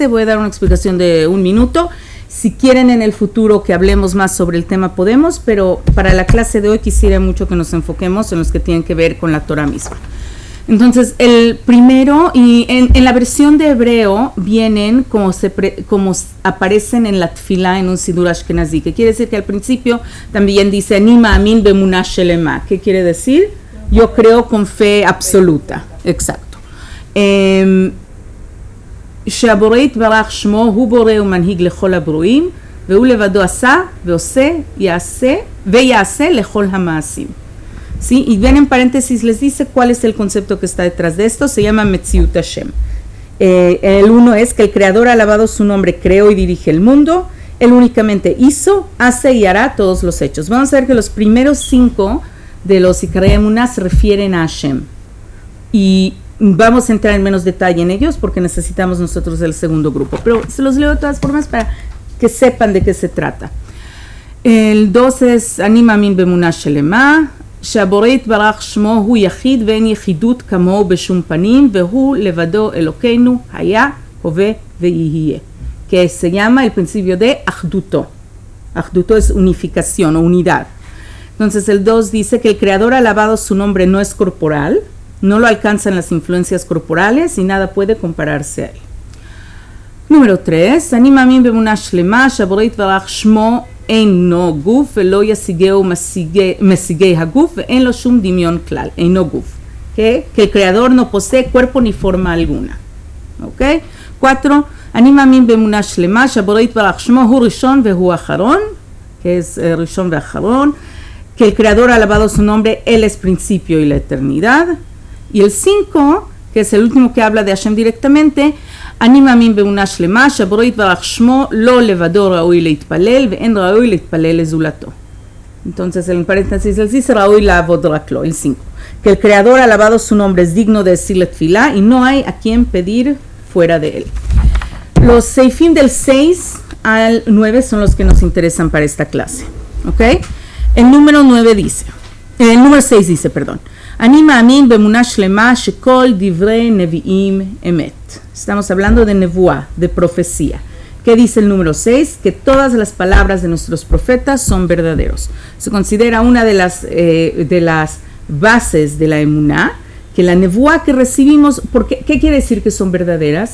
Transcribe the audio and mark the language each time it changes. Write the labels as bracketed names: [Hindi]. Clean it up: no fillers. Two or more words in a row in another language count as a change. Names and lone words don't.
[Spanish] Voy a dar una explicación de 1 minuto. Si quieren en el futuro que hablemos más sobre el tema, podemos, pero para la clase de hoy quisiera mucho que nos enfoquemos en los que tienen que ver con la Torah misma. Entonces, el primero, y en la versión de hebreo vienen como aparecen en la tefilá en un sidur ashkenazí, que quiere decir que al principio también dice [Hebrew] אני מאמין באמונה שלמה. [Spanish] ¿Qué quiere decir? Yo creo con fe absoluta. Exacto. [Hebrew] שהבורא יתברך שמו הוא בורא ומנהיג לכל הברואים והוא לבדו עשה ועושה ויעשה לכל המעשים. [Spanish] ¿Sí? Y ven en paréntesis, les dice cuál es el concepto que está detrás de esto, se llama [Hebrew] מציאות השם. [Spanish] El uno es que el Creador, alabado su nombre, creó y dirige el mundo, Él únicamente hizo, hace y hará todos los hechos. Vamos a ver que los primeros 5 de los [Hebrew] עיקרי אמונה [Spanish] se refieren a Hashem. Y vamos a entrar en menos detalle en ellos porque necesitamos nosotros el segundo grupo. Pero se los leo de todas formas para que sepan de qué se trata. El 2 es [Hebrew] אני מאמין באמונה שלמה, שהבורא יתברך שמו הוא יחיד ואין יחידות כמוהו בשום פנים, והוא לבדו אלוקינו היה, הווה ויהיה. [Spanish] Que se llama el principio de אחדותו. Ahduto es unificación o unidad. Entonces el 2 dice que el creador alabado su nombre no es corporal, no lo alcanzan las influencias corporales y nada puede compararse a él. Número 3, [Hebrew] אני מאמין באמונה שלמה שהבורא יתברך שמו אינו גוף ולא ישיגהו משיגי הגוף ואין לו שום דמיון כלל, אינו גוף. [Spanish] Que el creador no posee cuerpo ni forma alguna. [Hebrew] ¿Okay? 4, אני מאמין באמונה שלמה שהבורא יתברך שמו הוא ראשון והוא אחרון, [Spanish] que es [Hebrew] ראשון ואחרון, [Spanish] que el creador alabado su nombre, él es principio y la eternidad. Y el 5, que es el último que habla de Hashem directamente, [Hebrew] אני מאמין באמונה שלמה שהבורא יתברך שמו לא לבדו ראוי להתפלל ואין ראוי להתפלל לזולתו. [Spanish] Entonces en paréntesis él dice [Hebrew] ראוי לעבוד רק לו, [Spanish] el 5. Que el creador alabado su nombre es digno de decirle tefilá y no hay a quien pedir fuera de él. Los seifim del 6 al 9 son los que nos interesan para esta clase. ¿Ok? El número 6 dice, perdón. [Hebrew] אני מאמין באמונה שלמה שכל דברי נביאים אמת. [Spanish] Estamos hablando de nevuá, de profecía. ¿Qué dice el número 6? Que todas las palabras de nuestros profetas son verdaderos. Se considera una de las bases de la emuná, que la nevuá que recibimos, ¿qué quiere decir que son verdaderas?